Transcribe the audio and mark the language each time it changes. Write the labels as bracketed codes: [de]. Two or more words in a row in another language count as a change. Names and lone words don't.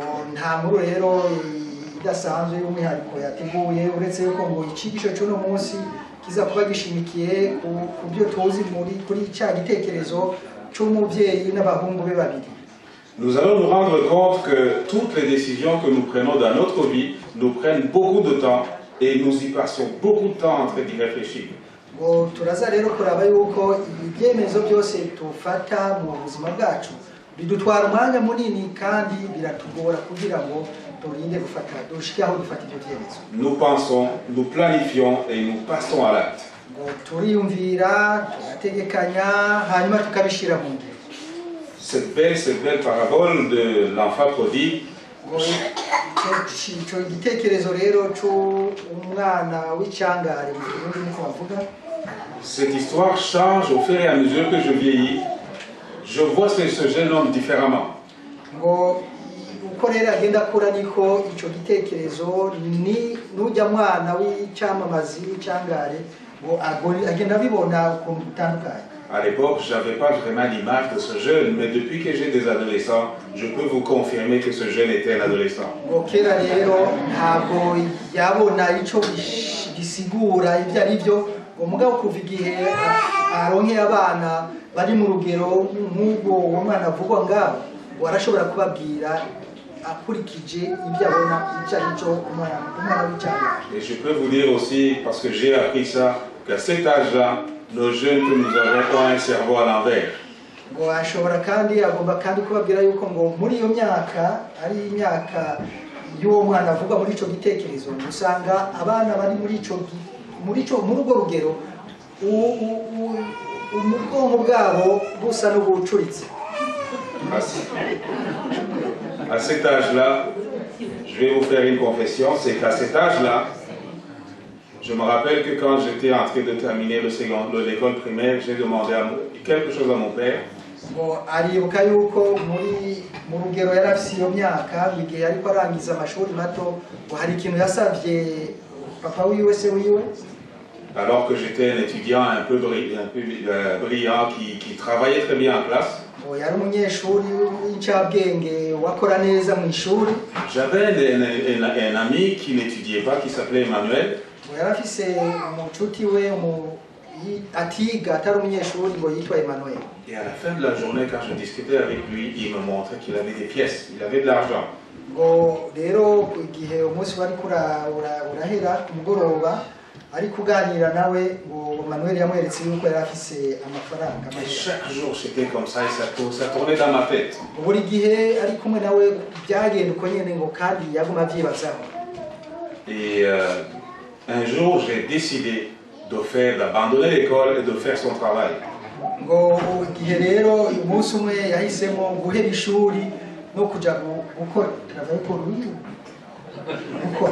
[fr] Nous allons nous rendre compte que toutes les décisions que nous prenons dans notre vie nous prennent beaucoup de temps et nous y passons beaucoup de temps en train d'y réfléchir. [rn] ngo turaza rero kuraba yuko ibyemezo byose tufata mu buzima bwacu bidutwara umwanya munini kandi biratugora kugira ngo turinde gufata dushike aho dufata ibyo byemezo. [fr] Nous pensons, nous planifions et nous passons à l'acte. [rn] ngo turiyumvira tugategekanya hanyuma tukabishira mu ngiro. [fr] Cette belle parabole de l'enfant prodigue [rn] ngo icyo gitekerezo rero cy'umwana w'icyangare mu Kirundi niko bavuga. [fr] Cette histoire change au fur et à mesure que je vieillis. Je vois ce jeune homme différemment. [rn] ngo uko rero agenda akura niko icyo gitekerezo ni n'ujya mwana w'icyamamazi w'icyangare ngo agenda abibona ukuntu gutandukanye. [fr] À l'époque, je n'avais pas vraiment l'image de ce jeune, mais depuis que j'ai des adolescents, je peux vous confirmer que ce jeune était un adolescent. [rn] ngo kera rero ntabwo yabona icyo gisigura ibyo ari byo, ngo mugabo kuva igihe aronkeye abana bari mu rugero nk'ubwo uwo mwana avugwa ngaho, ngo arashobora kubabwira akurikije ibyo abona icyo ari cyo umwana w'icyangare. [fr] Et je peux vous dire aussi, parce que j'ai appris ça, qu'à cet âge-là, nos jeunes que nous avons ont un cerveau à l'envers. [rn] ngo ashobora kandi agomba kandi kubabwira yuko ngo muri iyo myaka ari imyaka y'uwo mwana avuga muri icyo gitekerezo, usanga abana bari muri urwo rugero ubwonko bwabo busa n'ubucuritse. [fr] À cet âge-là, je vais vous faire une confession, c'est qu'à cet âge-là, je me rappelle que quand j'étais en train de terminer l'école primaire, j'ai demandé quelque chose à mon père. [rn] ngo aribuka yuko mu rugero yari afite iyo myaka, igihe ariko arangiza amashuri mato, ngo hari ikintu yasabye papa wiwe se wiwe. [fr] Alors que j'étais un étudiant un peu brillant qui travaillait très bien en classe. [rn] ngo yari umunyeshuri w'incabwenge wakora neza mu ishuri. [fr] J'avais un ami qui n'étudiait pas, qui s'appelait Emmanuel. [rn] ngo yari afise umucuti we atiga atari umunyeshuri ngo yitwa Emmanuel. [fr] Et à la fin de la journée, quand je discutais avec lui, il me montrait qu'il avait des pièces, il avait de l'argent. [rn] ngo rero igihe umunsi wari urahera ku mugoroba ari kuganira nawe, ngo Emmanuel yamweretse yuko yari afise amafaranga. [fr] Et chaque jour c'était comme ça et ça tournait dans ma tête. [rn] buri gihe ari kumwe nawe byagenda uko nyene, ngo kandi yaguma avyibazaho. [fr] Et un jour, j'ai décidé d'abandonner l'école et de faire son travail. [rn] ngo igihe rero umunsi umwe yahisemo guhera ishuri no kuja gukora gukora.